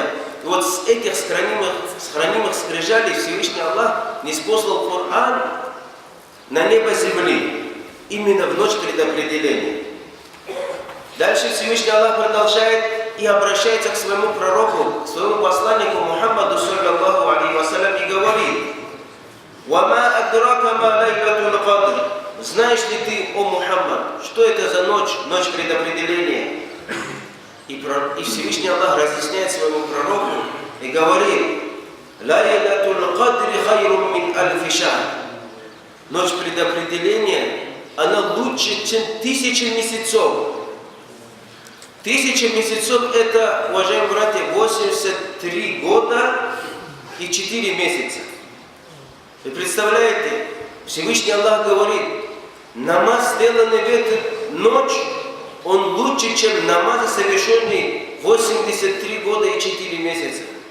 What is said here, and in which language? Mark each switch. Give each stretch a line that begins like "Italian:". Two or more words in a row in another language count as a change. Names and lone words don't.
Russian: И вот с этих хранимых скрижалей Всевышний Аллах ниспослал Коран на небо земли, именно в ночь предопределения. Дальше Всевышний Аллах продолжает и обращается к своему пророку, к своему посланнику Мухаммаду,
Arabic: صلى الله عليه وسلم,
Russian: и говорит:
Arabic: «وما أدراك ما ليلة القدر».
Russian: Знаешь ли ты, о Мухаммад, что это за ночь, ночь предопределения? И Всевышний Аллах разъясняет своему пророку и говорит:
Arabic: «ليلة القدر خير من ألف شهر».
Russian: Ночь предопределения, она лучше, чем 1000 месяцев. 1000 месяцев это, уважаемые братья, 83 года и 4 месяца. Вы представляете, Всевышний Аллах говорит, намаз, сделанный в эту ночь, он лучше, чем намаз, совершенный 83 года и 4 месяца.